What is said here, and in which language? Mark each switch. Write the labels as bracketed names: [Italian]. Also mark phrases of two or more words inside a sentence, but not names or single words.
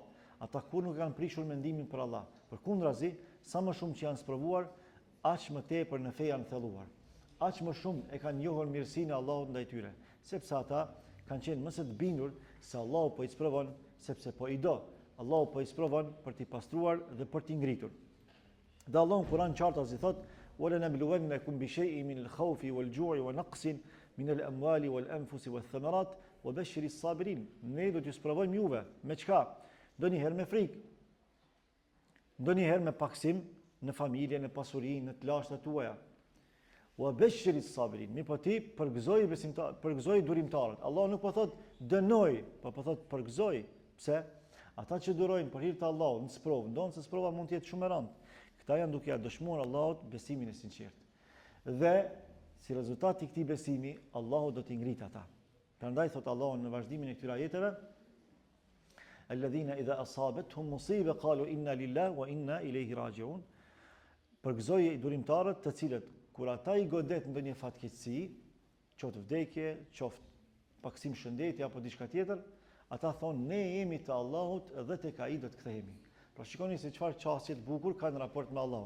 [Albanian] Ata kur nuk kanë prishur mendimin për Allah. Përkundrazi, sa më shumë që janë sprovuar, aq më tepër në fe janë thelluar. Aq më shumë e kanë njohur mirësinë e Allahut ndaj tyre, sepse ata kanë qenë më së të bindur se Allahu po i sprovon sepse po i do. Allahu po i sprovon për t'i pastruar dhe për t'i ngritur. Dhe Allahu në Kur'an qartazi thot: [Arabic] "ولنبلونكم بشيء من الخوف والجوع ونقص من الأموال والأنفس والثمرات وبشر الصابرين." [Albanian] Ne do t'ju sprovojmë juve me çka? Ndonjëherë me frikë, ndonjëherë me paksim në familje, në pasuri, në të lashtat tuaja. [Arabic] وبشر الصابرين. [Albanian] Mi po ti përgëzoj durimtarët. Allah nuk po thot dënoj, po thot përgëzoj. Pse? Ata që durojnë për hir të Allahut në sprovë, ndonë se sprova mund të jetë shumë e rëndë. Këta janë duke ja dëshmuar Allahut besimin e sinqertë. Dhe si rezultat i këtij besimi, Allahu do t'i ngritë ata. Prandaj thot Allahu në vazhdimin e këtyre ajeteve: [Arabic] "الذين إذا أصابتهم مصيبة قالوا إنا لله وإنا إليه راجعون." [Albanian] Përgëzoi durimtarët të cilët kur ata i godet ndonjë fatkeqësi, qoftë vdekje, qoftë paksim shëndeti apo diçka tjetër, ata thonë ne jemi të Allahut dhe tek ai do të kthehemi. Pra shikoni se çfarë çështje të bukur kanë në raport me Allahun.